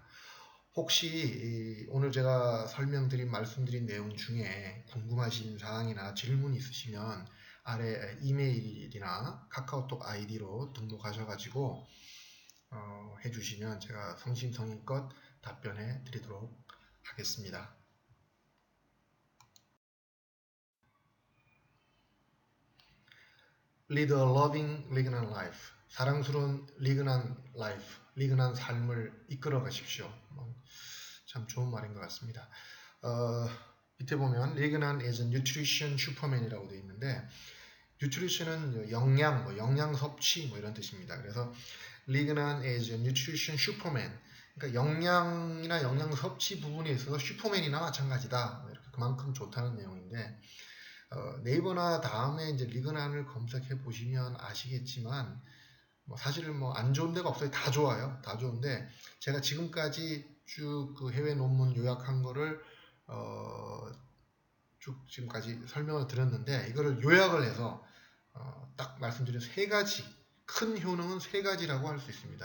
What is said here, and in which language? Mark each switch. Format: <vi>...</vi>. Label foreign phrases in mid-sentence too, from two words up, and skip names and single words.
<ko>혹시 오늘 제가 설명드린 말씀드린 내용 중에 궁금하신 사항이나 질문 있으시면 아래 이메일이나 카카오톡 아이디로 등록하셔가지고 해주시면 제가 성심성의껏 답변해 드리도록 하겠습니다.</ko> <en>Lead a loving, lignant life.</en> <ko>사랑스러운</ko> <en>lignant life,</en> <ko>lignant 삶을 이끌어 가십시오. 참 좋은 말인 것 같습니다. 밑에 보면</ko> <en>lignant is a nutrition superman</en> <ko>이라고 되어 있는데 nutrition은 영양, 영양 섭취 이런 뜻입니다.</ko> <en>그래서 lignant is a nutrition superman.</en> <ko>그러니까 영양이나 영양 섭취 부분에 있어서 슈퍼맨이나 마찬가지다. 이렇게 그만큼 좋다는 내용인데 네이버나 다음에 이제 리그난을 검색해 보시면 아시겠지만 사실은 뭐 안 좋은 데가 없어요. 다 좋아요. 다 좋은데 제가 지금까지 쭉 그 해외 논문 요약한 거를 쭉 지금까지 설명을 드렸는데 이거를 요약을 해서 딱 말씀드린 3가지 큰 효능은 3가지라고 할 수 있습니다.</ko>